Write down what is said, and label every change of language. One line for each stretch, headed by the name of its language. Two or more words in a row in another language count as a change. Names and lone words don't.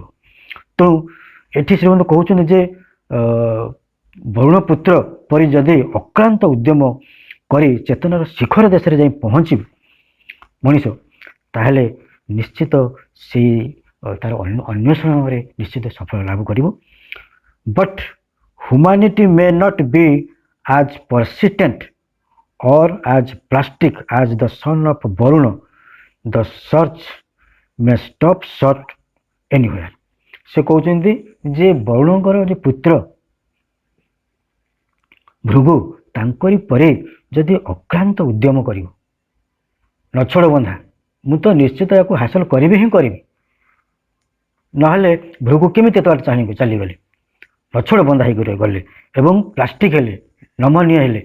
Odia: ତେଣୁ ଏଠି ଶ୍ରୀମନ୍ତ କହୁଛନ୍ତି ଯେ ବରୁଣପୁତ୍ର ପରି ଯଦି ଅକ୍ଳାନ୍ତ ଉଦ୍ୟମ କରି ଚେତନାର ଶିଖର ଦେଶରେ ଯାଇ ପହଞ୍ଚିବ ମଣିଷ, ତାହେଲେ ନିଶ୍ଚିତ ସେଇ ତାର ଅନ୍ୱେଷଣରେ ନିଶ୍ଚିତ ସଫଳ ଲାଭ କରିବ।
English: But humanity may not be as persistent or as plastic as the son of Varuna, the search may stop short anywhere।
Odia: ସେ କହୁଛନ୍ତି ଯେ ବରୁଣଙ୍କର ଯେ ପୁତ୍ର ଭୃଗୁ, ତାଙ୍କରି ପରେ ଯଦି ଅକ୍ଳାନ୍ତ ଉଦ୍ୟମ କରିବ, ନଛୋଡ଼ ବନ୍ଧା, ମୁଁ ତ ନିଶ୍ଚିତ ୟାକୁ ହାସଲ କରିବି ହିଁ କରିବି, ନହେଲେ ଭୃଗୁ କେମିତି ଏତେ ବାଟ ଚାଲିଗଲେ, ନଛୋଡ଼ ବନ୍ଧା ହେଇକି ଗଲେ ଏବଂ ପ୍ଲାଷ୍ଟିକ ହେଲେ, ନମନୀୟ ହେଲେ।